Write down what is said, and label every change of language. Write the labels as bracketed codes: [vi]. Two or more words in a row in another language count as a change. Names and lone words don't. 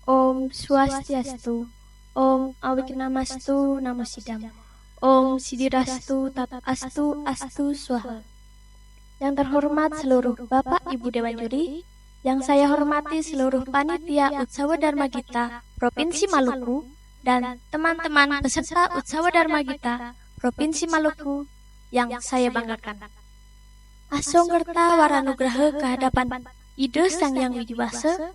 [sa] Om Swastiastu, Om Awiknamastu Namo Sidam, Om Sidirastu Tat Astu Astu Swaha. [id] Yang terhormat seluruh Bapak Ibu Dewan Juri, yang saya hormati seluruh panitia Utsawa Dharma Gita Provinsi Maluku dan teman-teman peserta Utsawa Dharma Gita Provinsi Maluku yang saya banggakan. [kaw] Asonggerta Waranugraha kehadapan Ide Sang Yang Widiwasa.